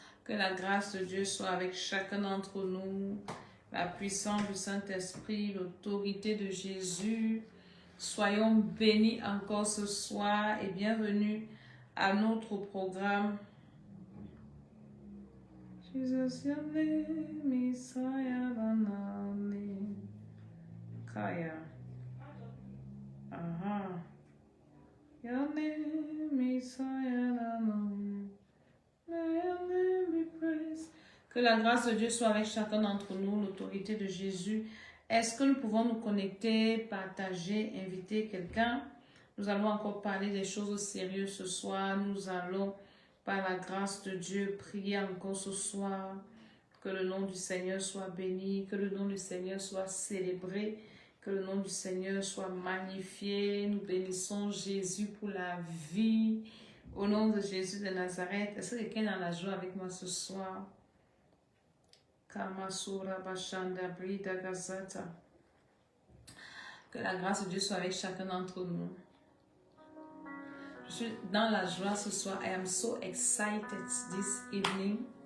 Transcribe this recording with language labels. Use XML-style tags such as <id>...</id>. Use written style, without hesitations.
<fr>Que la grâce de Dieu soit avec chacun d'entre nous. La puissance du Saint-Esprit, l'autorité de Jésus. Soyons bénis encore ce soir et bienvenue à notre programme.</fr> <en>Jesus, your name is higher than our name. Kaya. Aha. Your name is higher than our name. May your name be praised.</en> <fr>Que la grâce de Dieu soit avec chacun d'entre nous, l'autorité de Jésus. Est-ce que nous pouvons nous connecter, partager, inviter quelqu'un? Nous allons encore parler des choses sérieuses ce soir. Nous allons, par la grâce de Dieu, prier encore ce soir. Que le nom du Seigneur soit béni, que le nom du Seigneur soit célébré, que le nom du Seigneur soit magnifié. Nous bénissons Jésus pour la vie. Au nom de Jésus de Nazareth. Est-ce que quelqu'un est dans la joie avec moi ce soir? Kamasura Bashanda Brida Gazata. Que la grâce de Dieu soit avec chacun d'entre nous. Je suis dans la joie ce soir.</fr> <en>I am so excited this evening.</en>